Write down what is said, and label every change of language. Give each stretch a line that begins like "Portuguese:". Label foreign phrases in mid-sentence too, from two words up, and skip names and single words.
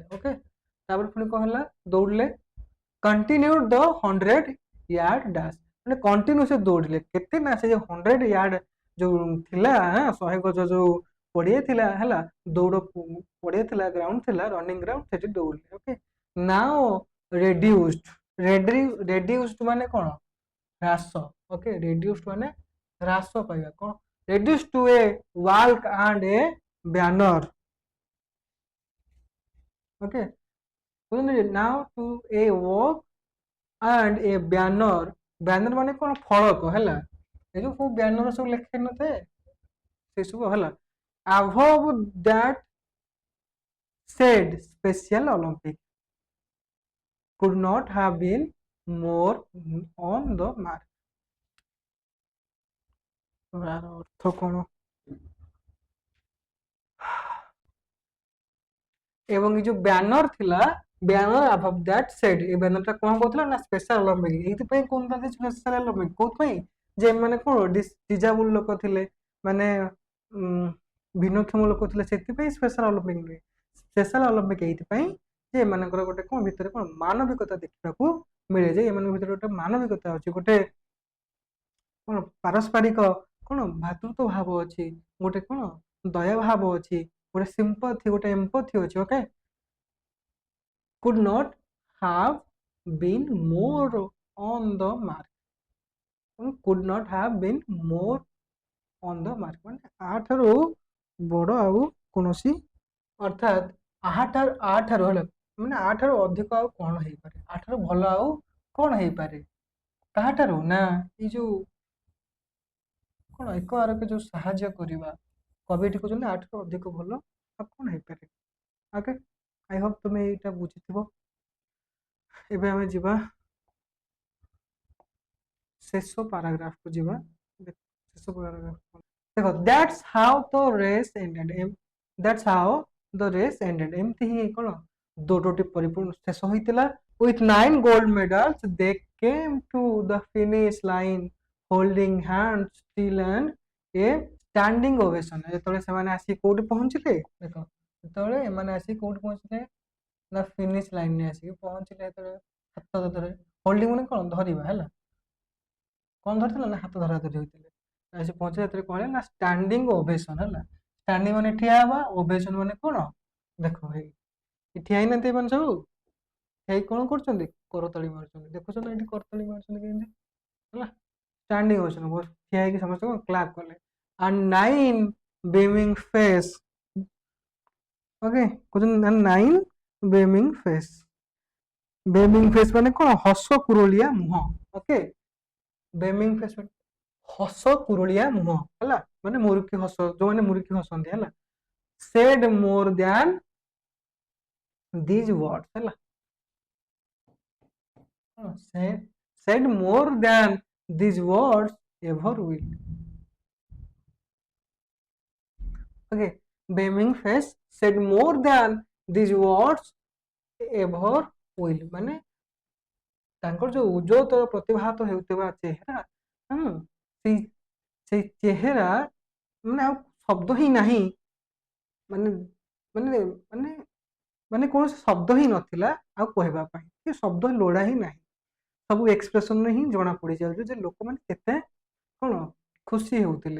Odia: ଓକେ, ତାପରେ ପୁଣି କଣ ହେଲା, ଦୌଡ଼ିଲେ
English: continued the 100 yard dash,
Odia: ମାନେ କଣ୍ଟିନ୍ୟୁ ସେ ଦୌଡ଼ିଲେ କେତେ ନା ସେ ଯୋଉ 100 ୟାର୍ଡ ଯୋଉ ଥିଲା 100 ଗଜ ଯୋଉ ପଡ଼ିଆ ଥିଲା ହେଲା, ଦୌଡ଼ ପଡ଼ିଆ ଥିଲା, ଗ୍ରାଉଣ୍ଡ ଥିଲା,
English: running ground,
Odia: ସେଠି ଦୌଡ଼ିଲେ। ଓକେ,
English: now reduced
Odia: ମାନେ କଣ ହ୍ରାସ। ଓକେ, ରେଡ୍ୟୁସ୍ଡ ମାନେ ହ୍ରାସ ପାଇବା, କଣ
English: reduced to a walk and a banner. Okay, now to a walk and a banner.
Odia: banner ମାନେ କଣ ଫଳକ ହେଲା, ଏ ଯୋଉ ସବୁ ବ୍ୟାନର ସବୁ ଲେଖା ନଥାଏ ସେ ସବୁ ହେଲା।
English: above that said Special Olympic could not have been more on the mark.
Odia: ଅର୍ଥ କଣ, ଏବଂ ଏ ଯୋଉ ବ୍ୟାନର ଥିଲା, ବ୍ୟାନର
English: above that said,
Odia: ଏ ବ୍ୟାନରଟା କଣ କହୁଥିଲା ନା ସ୍ପେଶାଲ ଅଲିମ୍ପିକ, ଏଇଥିପାଇଁ କହୁନାହାନ୍ତି ସ୍ପେଶାଲ ଅଲିମ୍ପିକ, କୋଉଥିପାଇଁ ଯେ ଏମାନେ କଣ ଡିଜାବୁଲ ଲୋକ ଥିଲେ, ମାନେ ଭିନ୍ନକ୍ଷମ ଲୋକ ଥିଲେ, ସେଥିପାଇଁ ସ୍ପେଶାଲ ଅଲିମ୍ପିକ ନୁହେଁ। ସ୍ପେଶାଲ ଅଲିମ୍ପିକ ଏଇଥିପାଇଁ ଯେ ଏମାନଙ୍କର ଗୋଟେ କଣ ଭିତରେ କଣ ମାନବିକତା ଦେଖିବାକୁ ମିଳେ, ଯେ ଏମାନଙ୍କ ଭିତରେ ଗୋଟେ ମାନବିକତା ଅଛି, ଗୋଟେ କଣ ପାରସ୍ପରିକ କଣ ଭାତୃତ୍ୱ ଭାବ ଅଛି, ଗୋଟେ କଣ ଦୟା ଭାବ ଅଛି, ଗୋଟେ ସିମ୍ପାଥି, ଗୋଟେ ଏମ୍ପାଥି ଅଛି। ଓକେ,
English: could not have been more on the mark, could not have been more on the mark
Odia: ମାନେ ଆଠାରୁ ବଡ଼ ଆଉ କୌଣସି, ଅର୍ଥାତ୍ ଆଠାରୁ ହେଲା ମାନେ ଆଠାରୁ ଅଧିକ ଆଉ କଣ ହେଇପାରେ, ଆଠାରୁ ଭଲ ଆଉ କଣ ହେଇପାରେ, କାହାଠାରୁ ନା ଏଇ ଯୋଉ କଣ ଏକ ଆରକୁ ଯୋଉ ସାହାଯ୍ୟ କରିବା, କବିଟି କହୁଛନ୍ତି ଆଠାରୁ ଅଧିକ ଭଲ ଆଉ କଣ ହେଇପାରେ। ଓକେ,
English: I hope
Odia: ତୁମେ ଏଇଟା ବୁଝିଥିବ। ଏବେ ଆମେ ଯିବା ଶେଷ ପାରାଗ୍ରାଫକୁ ଯିବା। ଶେଷ ପାରାଗ୍ରାଫ ଦେଖ,
English: that's how the race ended,
Odia: ଏମିତି ହିଁ କଣ ଦୌଡ଼ଟି ପରିପୂର୍ଣ୍ଣ ଶେଷ ହୋଇଥିଲା।
English: with 9 gold medals they came to the finish line holding hands still and a standing ovation।
Odia: ଯେତେବେଳେ ସେମାନେ ଆସି କୋଉଠି ପହଞ୍ଚିଲେ, ଦେଖ ଯେତେବେଳେ ଏମାନେ ଆସି କୋଉଠି ପହଞ୍ଚିଲେ ନା
English: finish line
Odia: ଆସିକି ପହଞ୍ଚିଲେ, ଯେତେବେଳେ ହାତ ଧରେ, ହୋଲ୍ଡିଂ ମାନେ କଣ ଧରିବା ହେଲା, କଣ ଧରିଥିଲା ନା ହାତ ଧରା ଧରି ହୋଇଥିଲେ, ଆସି ପହଞ୍ଚିଲେ ଯେତେବେଳେ କଣ ହେଲା ନା
English: standing ovation
Odia: ହେଲା, ଷ୍ଟାଣ୍ଡିଂ ମାନେ ଠିଆ ହେବା, ଓଭେସନ ମାନେ କଣ ଦେଖ ହେଇ ଠିଆ ହେଇନାହାନ୍ତି ଏମାନେ ସବୁ, ହେଇ କଣ କରୁଛନ୍ତି କରତାଳି ମାରୁଛନ୍ତି, ଦେଖୁଛନ୍ତି ଏଠି କରତାଳି ମାରୁଛନ୍ତି କେମିତି ହେଲା,
English: standing ovation,
Odia: ଠିଆ ହେଇକି ସମସ୍ତେ କଣ କ୍ଲାପ କଲେ।
English: and 9 beaming face,
Odia: ଓକେ କହୁଛନ୍ତି 9
English: beaming face, beaming face
Odia: ମାନେ କଣ ହସ କୁରଳିଆ ମୁହଁ। ଓକେ,
English: beaming face
Odia: ମାନେ ହସ କୁରଳିଆ ମୁହଁ ହେଲା, ମାନେ ମୁରୁକି ହସ, ଯୋଉମାନେ ମୁରୁକି ହସନ୍ତି ହେଲା।
English: said more than these words ହେଲା, said more than these words ever will। okay, beaming face said more than these words ever will,
Odia: ମାନେ ତାଙ୍କର ଯୋଉ ଉଜ୍ଜ୍ୱଳତର ପ୍ରତିଭାତ ହେଉଥିବା ଚେହେରା, ସେଇ ଚେହେରା ମାନେ ଆଉ ଶବ୍ଦ ହିଁ ନାହିଁ, ମାନେ ମାନେ ମାନେ ମାନେ କୌଣସି ଶବ୍ଦ ହିଁ ନଥିଲା ଆଉ କହିବା ପାଇଁ, ସେ ଶବ୍ଦ ଲୋଡ଼ା ହିଁ ନାହିଁ, ସବୁ ଏକ୍ସପ୍ରେସନରେ ହିଁ ଜଣା ପଡ଼ିଯାଉଛି ଯେ ଲୋକମାନେ କେତେ କଣ ଖୁସି ହେଉଥିଲେ।